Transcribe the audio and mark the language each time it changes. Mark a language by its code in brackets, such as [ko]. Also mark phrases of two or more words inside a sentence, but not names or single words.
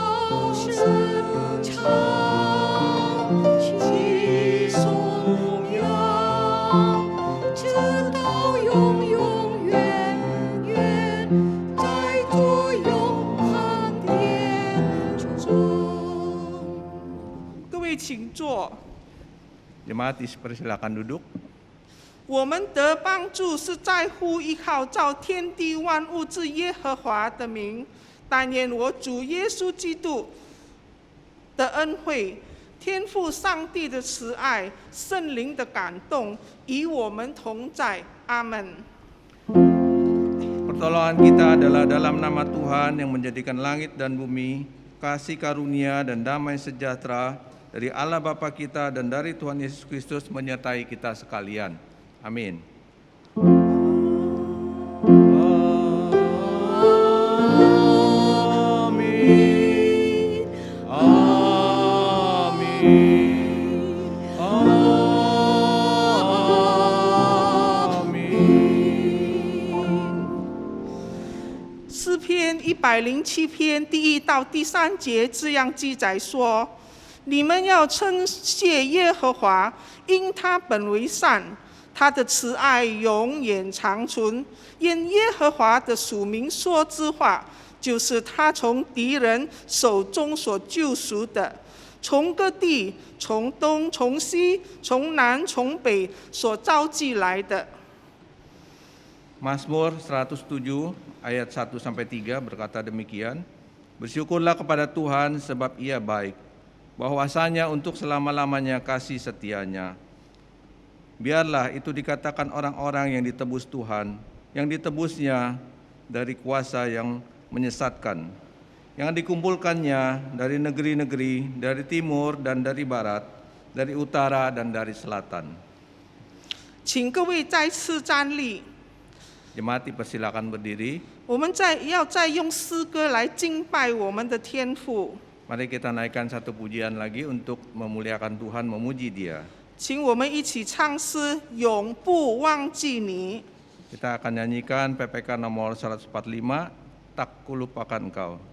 [zh] 声唱起颂扬，直到永永远远，在主永恒殿中。各位请坐。 [id] Jemaat dipersilakan duduk. [zh] 我们得帮助是在乎依靠造天地万物之耶和华的名，但愿我主耶稣基督的恩惠、天父上帝的慈爱、圣灵的感动与我们同在。阿门。 [id] Pertolongan kita adalah dalam nama Tuhan yang menjadikan langit dan bumi, kasih karunia dan damai sejahtera dari Allah Bapa kita dan dari Tuhan Yesus Kristus menyertai kita sekalian. Amin. Amin. Amin. Amin. [zh] 诗篇107篇第1到第3节这样记载说：你们要称谢耶和华，因他本为善，他的慈爱永远长存。因耶和华的属名说之话，就是他从敌人手中所救赎的，从各地、从东、从西、从南、从北所召集来的。 [id] Mazmur 107 ayat 1-3 berkata demikian, bersyukurlah kepada Tuhan sebab Ia baik, bahwasanya untuk selama-lamanya kasih setianya. Biarlah itu dikatakan orang-orang yang ditebus Tuhan, yang ditebusnya dari kuasa yang menyesatkan, yang dikumpulkannya dari negeri-negeri, dari timur dan dari barat, dari utara dan dari selatan. [zh] 请各位再次站立。 [id] Jemaat dipersilakan berdiri. [zh] 我们要再用诗歌来敬拜我们的天父。 [id] Mari kita naikkan satu pujian lagi untuk memuliakan Tuhan, memuji Dia. [zh] 请我们一起唱诗《永不忘记你》。 [id] Kita akan nyanyikan PPK nomor 145, Tak Kulupakan Engkau.